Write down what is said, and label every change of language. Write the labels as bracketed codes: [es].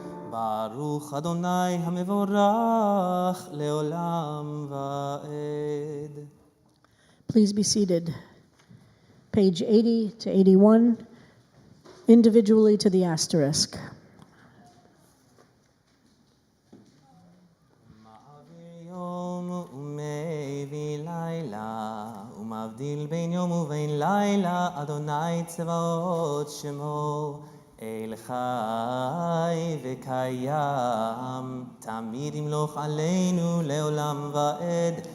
[he] ברוך אדוני המבורך לעולם ועד. [en] Please be seated. Page 80 to 81, individually to the asterisk. [he] מעביר יום ומביא לילה, ומבדיל בין יום ובין לילה, אדוני צבאות שמו. אל חי וקיים, תמיד ימלוך עלינו לעולם ועד.